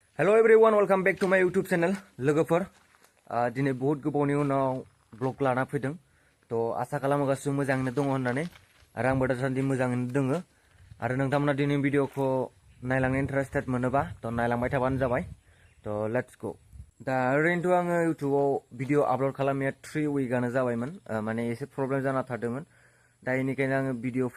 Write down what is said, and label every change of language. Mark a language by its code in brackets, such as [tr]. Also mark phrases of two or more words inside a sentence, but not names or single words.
[en] Hello everyone, welcome back to my YouTube channel. [brx] लोगोफोर दिनै बहुत गोबावनि उनाव ब्लग लाना फैदों तो आसा खालामो गासिबो मोजाङैनो दङ होननानै आरो आंबो दासान्दि मोजाङैनो दङ आरो नोंथांमोना दिनै भिडिअखौ नायलांनो इन्टारेस्टेड मोनोबा तो नायलांबाय थाबानो जाबाय तो [en] let's go [brx] दा ओरैनोथ' आङो इउटुबाव भिडिअ आपल'ड खालामनाया 3 उइकआनो जाबायमोन माने एसे प्रब्लेम जाना थादोंमोन दा बेनिखायनो आङो भिडिअफोर